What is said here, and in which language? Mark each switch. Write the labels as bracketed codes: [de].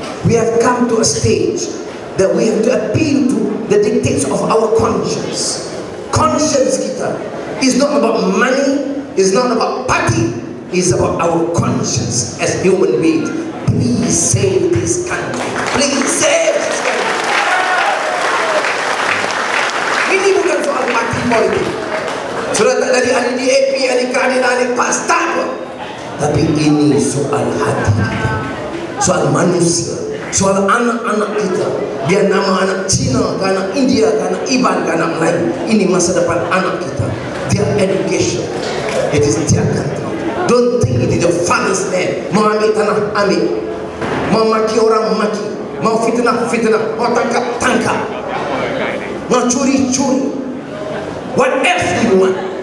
[en] We have come to a stage that we have to appeal to the dictates of our conscience. Conscience kita is not about money, is not about party, is about our conscience as human beings. Please save this country. Please save this country. [ms] Ini bukan soal parti politik. Sudah tak dari ahli DAP, ahli keadilan, ahli PAS, tak apa. Tapi ini soal hati kita, soal manusia, soal anak-anak kita. Biar nama anak Cina, ke anak India, ke anak Iban, ke anak Melayu, ini masa depan anak kita. [en] Their education, it is their country. Don't think it is your father's land. [ms] Mau ambil tanah, ambil. Mau maki orang, maki. Mau fitnah, fitnah. Mau tangkap, tangkap. Mau curi, curi. [en] What else do you want?